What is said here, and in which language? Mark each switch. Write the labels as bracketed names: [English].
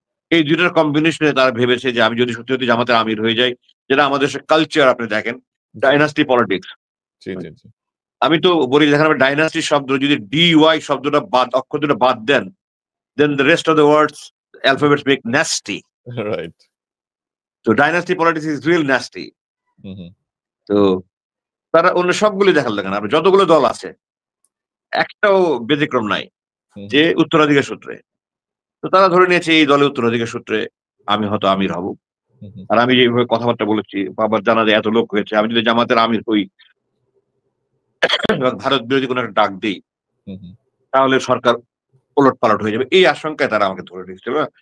[Bangla] এই দুইটার কম্বিনেশনে তারা ভেবেছে যে আমি যদি সত্যি সত্যি জামাতের আমির হয়ে যাই, যেটা আমাদের কালচার আপনি দেখেন, ডাইনাস্টি পলিটিক্স। আমি তো বলি দেখেন, ডাইনাস্টি শব্দ যদি DY শব্দটা বাদ, অক্ষর দুটো বাদ দেন, [English] then the rest of the words alphabets make nasty. Right. So dynasty politics is real nasty. [Bangla] তো তারা অন্য সবগুলি দেখেন আপনি যতগুলো দল আছে একটাও ব্যতিক্রম নাই যে উত্তরাধিকার সূত্রে। তো তারা ধরে নিয়েছে এই দলে উত্তরাধিকার সূত্রে আমি হয়তো আমির হব। আর আমি যেভাবে কথাবার্তা বলেছি, বাবার জানা যায় এত লোক হয়েছে, আমি যদি জামাতের আমির হই, ভারত বিরোধী কোনো একটা ডাক দিই, তাহলে সরকার ওলট পালট হয়ে যাবে, এই আশঙ্কায় তারা আমাকে ধরে রেখেছিল।